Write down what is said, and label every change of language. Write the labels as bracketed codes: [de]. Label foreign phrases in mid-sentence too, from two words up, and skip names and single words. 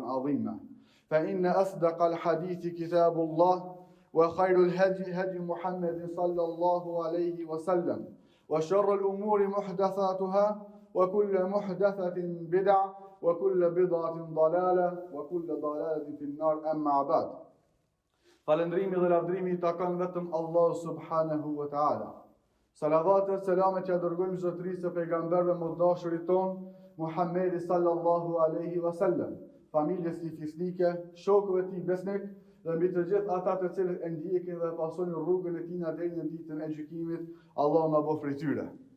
[ar] عظيما فإن أصدق الحديث كتاب الله وخير الهدي هدي محمد صلى الله عليه وسلم وشر الأمور محدثاتها وكل محدثة بدعة وكل بدعة ضلالة وكل ضلالة في النار أما بعد [sq] falëndrimi dhe lavdrimi i takon vetëm Allah [ar] سبحانه وتعالى. [sq] Salavat e selamet që dërgojmë zotërisë së pejgamberëve më të dashurit ton, Muhammedi [ar] صلى الله عليه وسلم, [sq] familjes tij fisnike, shokëve të tij besnik dhe mbi të gjithë ata të cilët e ndjekin dhe pasojnë rrugën e tij deri në ditën e gjykimit, Allah na bëf prej tyre.